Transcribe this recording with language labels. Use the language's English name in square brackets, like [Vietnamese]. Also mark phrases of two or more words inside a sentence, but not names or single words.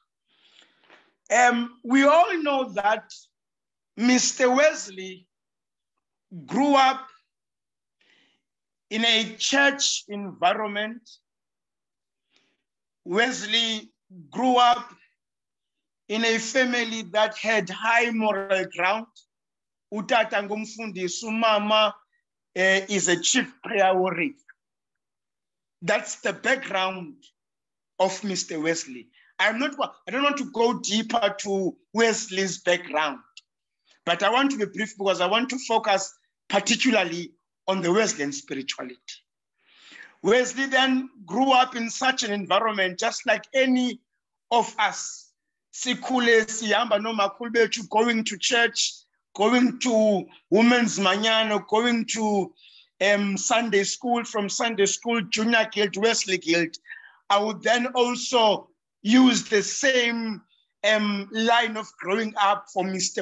[English] We all know that Mr. Wesley grew up in a church environment. Wesley grew up in a family that had high moral ground. [Xhosa] Utata ngumfundisi, umama [English] is a chief prayer warrior. That's the background of Mr. Wesley. I don't want to go deeper to Wesley's background, but I want to be brief because I want to focus particularly on the Wesleyan spirituality. Wesley then grew up in such an environment, just like any of us. [Xhosa] Sikule, siyamba noma kulbetu, [English] going to church, going to women's manyano, going to Sunday school, from Sunday school, junior guild, Wesley guild. I would then also use the same line of growing up for Mr.